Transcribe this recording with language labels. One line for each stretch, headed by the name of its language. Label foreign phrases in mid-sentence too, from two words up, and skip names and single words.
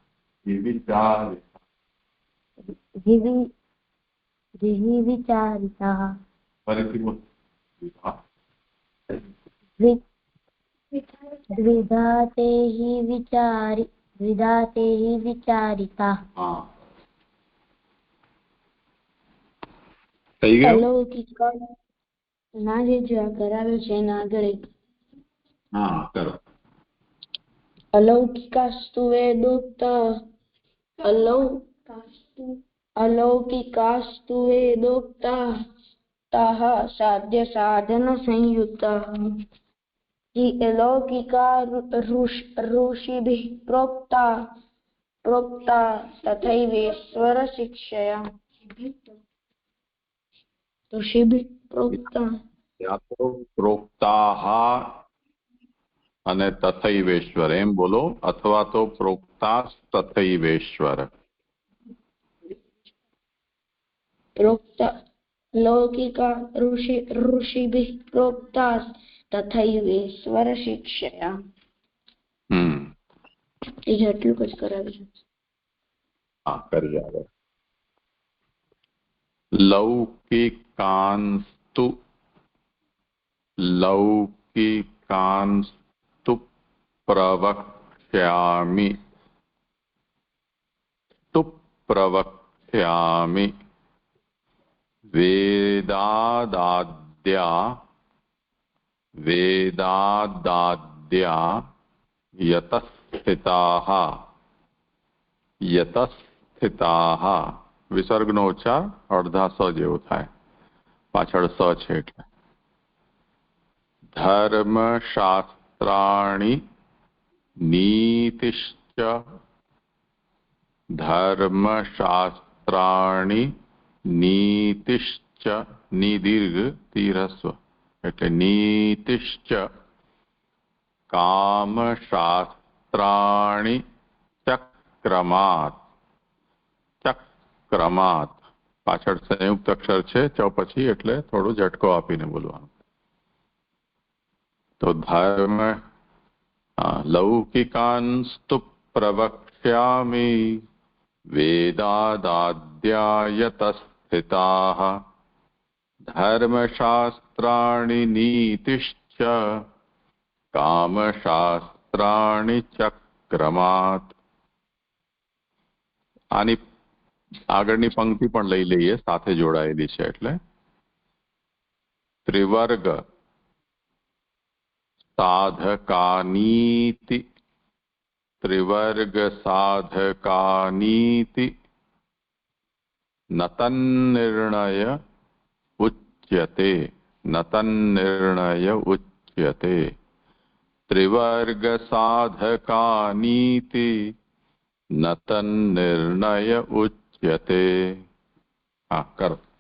Sanskrit: द्विधा ते हि विचारिता अलौकिक
Gujarati: ના જે કરાવ્યો છે એના આગળ કરો
Sanskrit: अलौकिकास्तु वेदोक्त अलौकिकास्तु वेदोक्ताः साध्य साधन संयुक्ताः अलौकिका ऋषिभिः प्रोक्ता तथैवेश्वर शिक्षया ऋषिभिः प्रोक्ता
Gujarati: યા તો प्रोक्ताः અને તથૈવેશ્વર એમ બોલો અથવા તો
Sanskrit: प्रोक्ता तथैवेश्वर प्रोक्ता लौकिका ऋषिभिः प्रोक्ता तथैवेश्वर शिक्षया
Gujarati: એટલું જ કરાવ્યું છે હા કરી આવે લૌકિકાંસ્તુ
Sanskrit: प्रवक्ष्यामि वेदादाद्या यतस्थिताः
Gujarati: विसर्गનો ઉચ્ચાર અડધા સ જેવો થાય પાછળ સ છે એટલે
Sanskrit: धर्मशास्त्राणि नीतिश्च निदीर्घ तीरस्व એટલે नीतिश्च कामशास्त्राणि चक्रमात्
Gujarati: પાછળ સંયુક્ત અક્ષર છે ચ પછી એટલે થોડું ઝટકો આપીને બોલવાનું
Sanskrit: तो धर्म लौकिकांस्तु प्रवक्ष्यामि वेदादाद्यायतस्थिताः धर्मशास्त्राणि नीतिश्च कामशास्त्राणि चक्रमात्
Gujarati: આની આગળની પંક્તિ પણ લઈ લઈએ સાથે જોડાયેલી છે એટલે
Sanskrit: ત્રિવર્ગ साधकानीति त्रिवर्ग साधकानीति नतन्निर्णय उच्यते त्रिवर्ग साधकानीति नतन्निर्णय उच्यते
Gujarati: હા કરો